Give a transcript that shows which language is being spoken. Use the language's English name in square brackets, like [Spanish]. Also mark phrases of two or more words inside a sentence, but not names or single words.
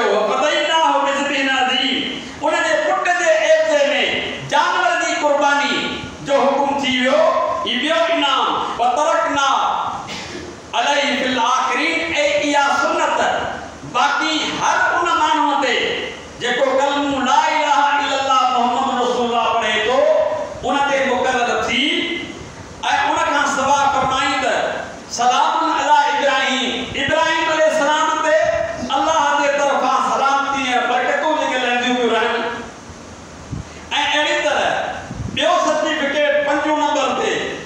[Arabic] وفديناه بذبح عظيم. [Sindhi] उनजे पुट जे एवज़े में जानवर जी क़ुर्बानी जो हुकुम थी वियो। हीउ ॿियो इनाम। [Arabic] وتركنا عليه في الآخرين. [Sindhi] ऐं इहा सुन्नत बाक़ी हर उन माण्हूअ ते जेको कलमो [Arabic] لا إله إلا الله محمد رسول الله [Sindhi] पढ़े थो उन ते मुक़रर थी। ऐं उन खां सवाइ फरमाई त [Arabic] سلام على إبراهيم. [Sindhi] इब्राहिम अलैहिस्सलाम ते अल्लाह जे तरफ़ां सलामती ऐं बरकतूं जेके लहंदियूं पियूं रहनि। ऐं अहिड़ी तरह ॿियो सर्टिफिकेट 5 नंबर ते